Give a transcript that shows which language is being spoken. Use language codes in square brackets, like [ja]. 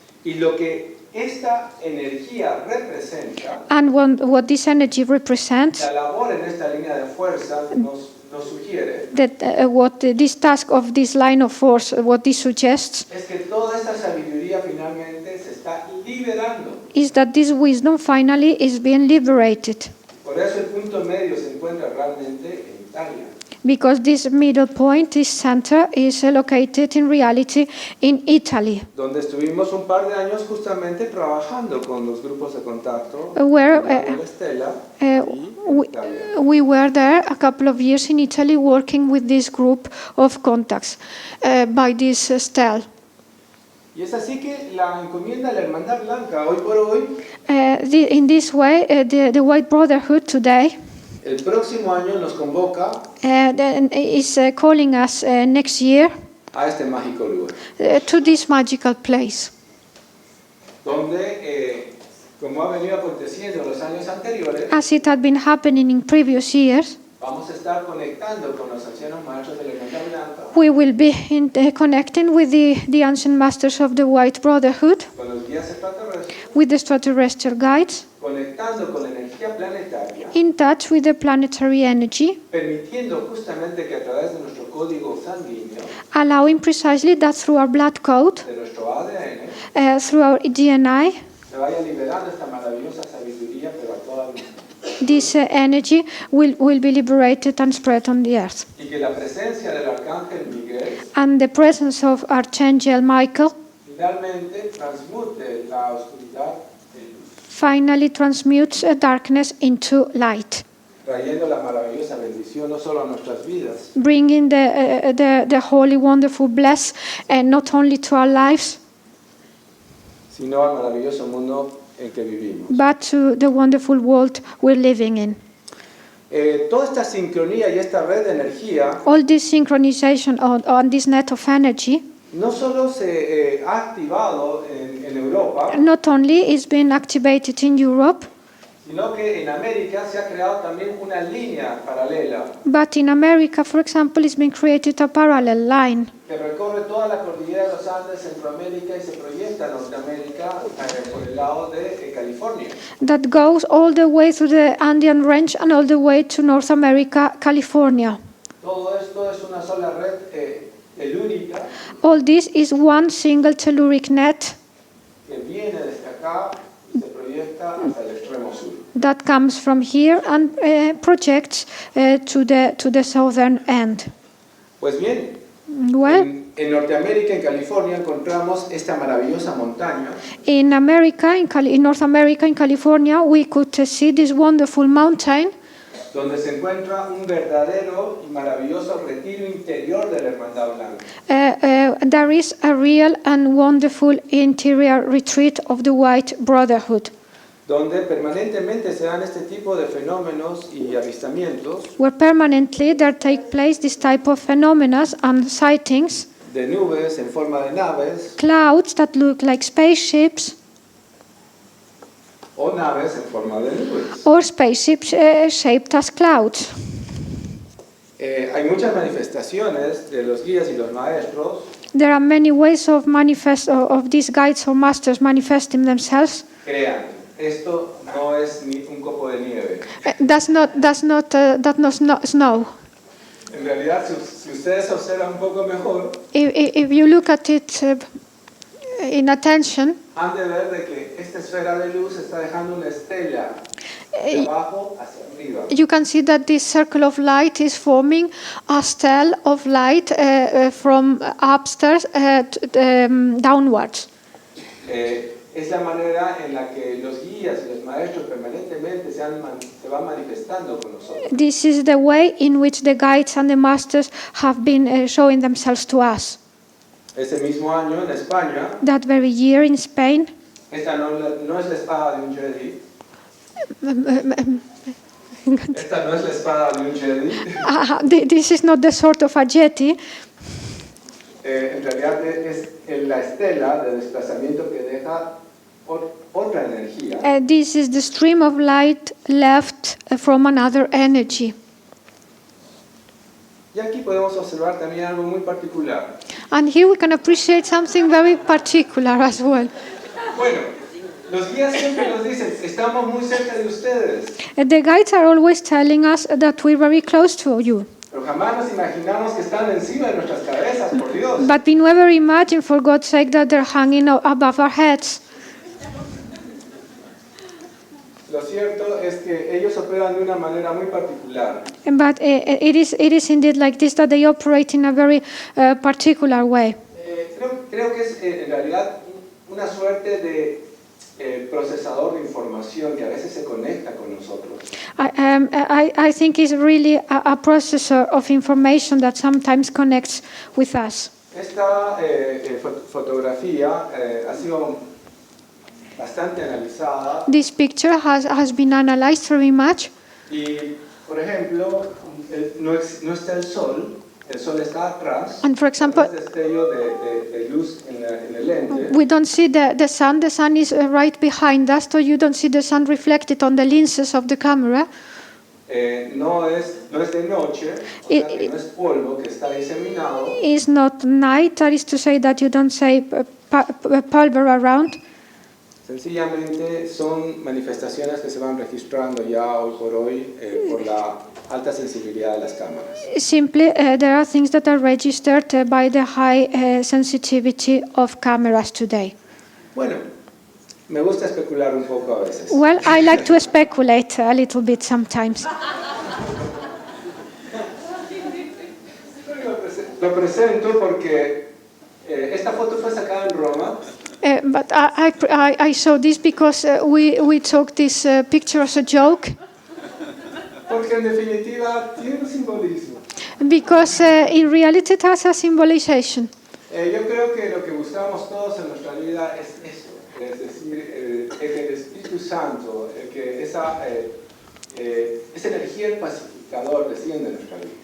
[es] Y lo que esta energía representa, [en] And what this energy represents, [es] la labor en esta línea de fuerza nos sugiere, [en] that what this task of this line of force, what this suggests, [es] es que toda esta sabiduría finalmente se está liberando. [en] is that this wisdom finally is being liberated. [es] Por eso el punto medio se encuentra realmente en Italia. [en] Because this middle point, this center, is located in reality in Italy, [es] Donde estuvimos un par de años justamente trabajando con los grupos de contacto [en] where [es] de la Estela y Italia. [en] we were there a couple of years in Italy working with this group of contacts by this stele. [es] Y es así que la encomienda de la Hermandad Blanca, hoy por hoy, [en] In this way, the White Brotherhood today [es] el próximo año nos convoca [en] is calling us next year [es] a este mágico lugar, [en] to this magical place, [es] donde, como ha venido aconteciendo en los años anteriores, [en] as it had been happening in previous years. [es] vamos a estar conectando con los ancianos maestros de la Hermandad Blanca, [en] We will be connecting with the ancient masters of the White Brotherhood, [es] con los guías extraterrestres, [en] with the extraterrestrial guides, [es] conectando con la energía planetaria, [en] in touch with the planetary energy, [es] permitiendo justamente que a través de nuestro código sanguíneo, [en] allowing precisely that through our blood code, [es] de nuestro ADN, [en] through our DNA, [es] se vaya liberando esta maravillosa sabiduría, pero a toda luz. [en] this energy will be liberated and spread on the earth. [es] Y que la presencia del Arcángel Miguel [en] And the presence of Archangel Michael [es] finalmente transmute la oscuridad en luz, [en] finally transmutes darkness into light, [es] trayendo la maravillosa bendición no solo a nuestras vidas, [en] bringing the holy, wonderful bless, not only to our lives, [es] sino al maravilloso mundo en que vivimos. [en] but to the wonderful world we're living in. [es] Toda esta sincronía y esta red de energía [en] All this synchronization on this net of energy [es] no solo se ha activado en Europa, [en] Not only it's been activated in Europe, [es] sino que en América se ha creado también una línea paralela [en] but in America, for example, it's been created a parallel line [es] que recorre toda la cordillera de los Andes, Centroamérica y se proyecta a Norteamérica por el lado de California. [en] that goes all the way through the Andean range and all the way to North America, California. [es] Todo esto es una sola red telúrica [en] All this is one single telluric net [es] que viene desde acá y se proyecta hasta el extremo sur. [en] that comes from here and projects to the southern end. [es] Pues bien, [en] Well, [es] en Norteamérica, en California, encontramos esta maravillosa montaña [en] in America, in North America, in California, we could see this wonderful mountain [es] donde se encuentra un verdadero y maravilloso retiro interior de la Hermandad Blanca. [en] There is a real and wonderful interior retreat of the White Brotherhood, [es] Donde permanentemente se dan este tipo de fenómenos y avistamientos [en] where permanently there take place this type of phenomena and sightings, [es] de nubes en forma de naves [en] clouds that look like spaceships [es] o naves en forma de nubes. [en] or spaceships shaped as clouds. [es] Hay muchas manifestaciones de los guías y los maestros [en] There are many ways of these guides or masters manifesting themselves. [es] crean. Esto no es ni un copo de nieve. [en] That's not snow. [es] En realidad, si ustedes observan un poco mejor, [en] If you look at it in attention, [es] han de ver de que esta esfera de luz está dejando una estela de abajo hacia arriba. [en] you can see that this circle of light is forming a stele of light from upstairs downwards. [es] Es la manera en la que los guías y los maestros permanentemente se van manifestando con nosotros. [en] This is the way in which the guides and the masters have been showing themselves to us. [es] Ese mismo año en España, [en] That very year in Spain, [es] esta no es la espada de un Jedi. Esta no es la espada de un Jedi. [en] this is not the sort of a jetty. [es] En realidad es la estela de desplazamiento que deja otra energía. [en] This is the stream of light left from another energy. [es] Y aquí podemos observar también algo muy particular. [en] And here we can appreciate something very particular as well. [es] Bueno, los guías siempre nos dicen, estamos muy cerca de ustedes, [en] The guides are always telling us that we're very close to you. [es] pero jamás nos imaginamos que están encima de nuestras cabezas, por Dios. [en] But we never imagine, for God's sake, that they're hanging above our heads. [es] Lo cierto es que ellos operan de una manera muy particular. [en] But it is indeed like this, that they operate in a very particular way. [es] Creo que es en realidad una suerte de procesador de información que a veces se conecta con nosotros. [en] I think it's really a processor of information that sometimes connects with us. [es] Esta fotografía ha sido bastante analizada [en] This picture has been analyzed very much. [es] y, por ejemplo, no está el sol está atrás. [en] And for example, [es] Este destello de luz en el lente. [en] we don't see the sun. The sun is right behind us, so you don't see the sun reflected on the lenses of the camera. [es] No es de noche, o sea que no es polvo que está diseminado. [en] It's not night, that is to say that you don't see pulver around. [es] Sencillamente son manifestaciones que se van registrando ya hoy por hoy por la alta sensibilidad de las cámaras. [en] Simply, there are things that are registered by the high sensitivity of cameras today. [es] Bueno, me gusta especular un poco a veces. [en] Well, I like to speculate a little bit sometimes. [es] Lo presento porque esta foto fue sacada en Roma. [en] But I show this because we took this picture as a joke. [es] Porque en definitiva tiene un simbolismo. [en] Because in reality it has a symbolization. [es] Yo creo que lo que buscamos todos en nuestra vida es eso, es decir, que el Espíritu Santo, que esa energía del Pacífico, pacificador desciende en nuestra vida.